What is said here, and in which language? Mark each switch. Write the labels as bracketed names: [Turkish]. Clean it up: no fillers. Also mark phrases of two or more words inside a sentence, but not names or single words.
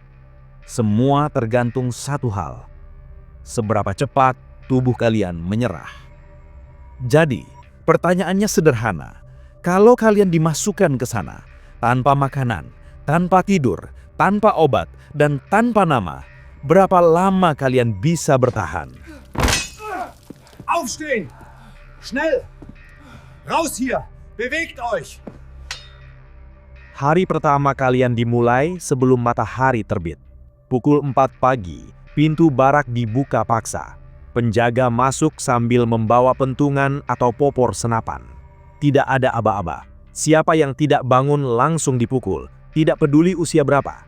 [Indonesian] Semua tergantung satu hal. Seberapa cepat tubuh kalian menyerah. Jadi, pertanyaannya sederhana. Kalau kalian dimasukkan ke sana, tanpa makanan, tanpa tidur, tanpa obat, dan tanpa nama, berapa lama kalian bisa bertahan? [German] Aufstehen! Schnell! Raus hier! Bewegt euch! [Indonesian] Hari pertama kalian dimulai sebelum matahari terbit. Pukul 4 pagi, pintu barak dibuka paksa. Penjaga masuk sambil membawa pentungan atau popor senapan. Tidak ada aba-aba. Siapa yang tidak bangun langsung dipukul. Tidak peduli usia berapa.